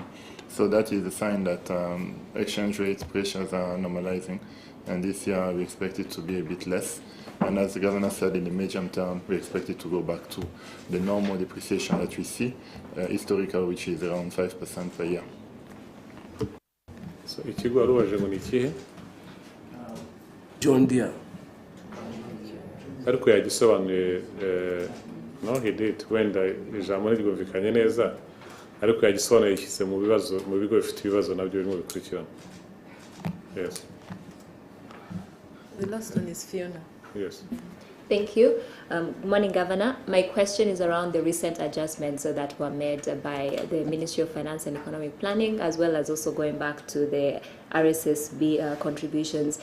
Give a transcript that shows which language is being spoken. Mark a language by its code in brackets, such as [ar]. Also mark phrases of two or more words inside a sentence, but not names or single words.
[en] So that is a sign that exchange rate pressures are normalizing, and this year we expect it to be a bit less. And as the governor said, in the medium term, we expect it to go back to the normal depreciation that we see historical, which is around 5% per year. [rw] So ikigo arubaje ngo ni ikihe? John Deere. Ariko yagisobanuye no [en] he did [rw] wenda ijambo ntiryumvikanye neza ariko yagisobanuye yishyize mu bibazo mu bigo bifite ibibazo nabyo birimo bikurikirana. [en] Yes. The last one is Fiona. Yes. Thank you. Good morning, Governor. My question is around the recent adjustments that were made by the Ministry of Finance and Economic Planning, as well as also going back to the RSSB contributions.